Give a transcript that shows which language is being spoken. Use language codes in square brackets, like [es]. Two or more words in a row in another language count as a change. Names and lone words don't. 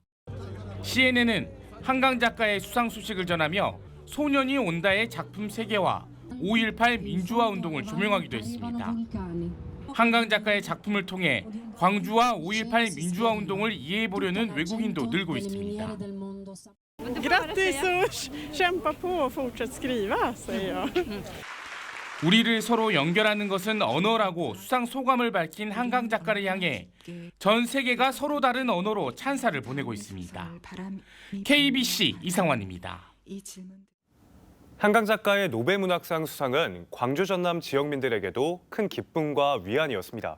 [ko] CNN은 한강 작가의 수상 소식을 전하며 소년이 온다의 작품 세계와 5.18 민주화 운동을 조명하기도 했습니다. 한강 작가의 작품을 통해 광주와 5.18 민주화 운동을 이해해보려는 외국인도 늘고 있습니다. [sv] Grattis och kämpa på och fortsätt skriva, säger jag. [ko] 우리를 서로 연결하는 것은 언어라고 수상 소감을 밝힌 한강 작가를 향해 전 세계가 서로 다른 언어로 찬사를 보내고 있습니다. KBC 이상환입니다. 한강 작가의 노벨문학상 수상은 광주 전남 지역민들에게도 큰 기쁨과 위안이었습니다.